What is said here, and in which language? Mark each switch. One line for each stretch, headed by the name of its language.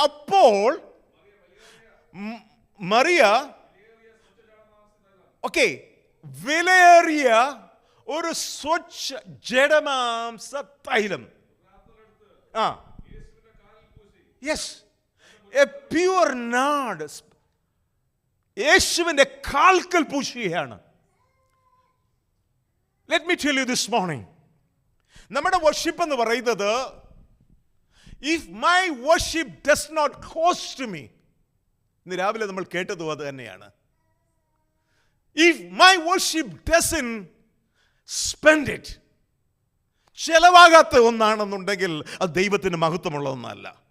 Malayalam: അപ്പോൾ മറിയ, ഓക്കെ, വിലയേറിയ ഒരു സ്വച്ഛ ജഡമാംസ തൈലം,
English: yes, a pure nard,
Malayalam: യേശുവിന്റെ കാൽക്കൽ പൂശുകയാണ്.
English: Let me tell you this morning,
Malayalam: നമ്മുടെ വർഷിപ്പ് എന്ന് പറയുന്നത്,
English: if my worship does not cost me,
Malayalam: ഇന്ന് രാവിലെ നമ്മൾ കേട്ടതും അത് തന്നെയാണ്.
English: If my worship doesn't spend it,
Malayalam: ചെലവാകാത്ത ഒന്നാണെന്നുണ്ടെങ്കിൽ അത് ദൈവത്തിന് മഹത്വമുള്ള ഒന്നല്ല.